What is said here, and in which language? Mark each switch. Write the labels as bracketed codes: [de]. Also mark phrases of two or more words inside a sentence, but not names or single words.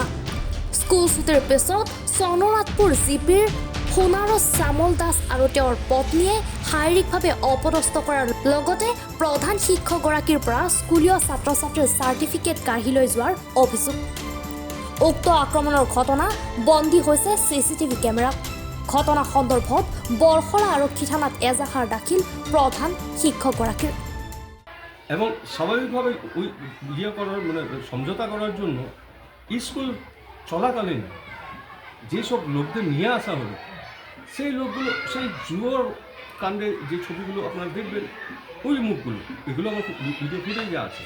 [as] স্কুল ছুটিৰ পিছত চন্দ্ৰনাথপুৰ জিপিৰ সোণাৰস শ্যামল দাস আৰু তেওঁৰ পত্নীয়ে শাৰীৰিকভাৱে অপদস্থ কৰাৰ লগতে প্ৰধান শিক্ষকগৰাকীৰ পৰা স্কুলীয় ছাত্ৰ ছাত্ৰীৰ চাৰ্টিফিকেট কাঢ়ি লৈ যোৱাৰ অভিযোগ। উক্ত আক্ৰমণৰ ঘটনা বন্দী হৈছে চিচিটিভি কেমেৰাত। ঘটনা সন্দৰ্ভত বৰখলা আৰক্ষী থানাত এজাহাৰ দাখিল প্ৰধান শিক্ষকগৰাকীর। [bn] এবং স্বাভাবিকভাবে ওই করার সমঝোতা করার জন্য স্কুল চলাকালীন যেসব লোকদের নিয়ে আসা হলো সেই লোকগুলো সেই জুয়োর কাণ্ডে যে ছবিগুলো আপনারা দেখবেন ওই মুখগুলো এগুলো আমার ভিডিও ফুটেজে আছে।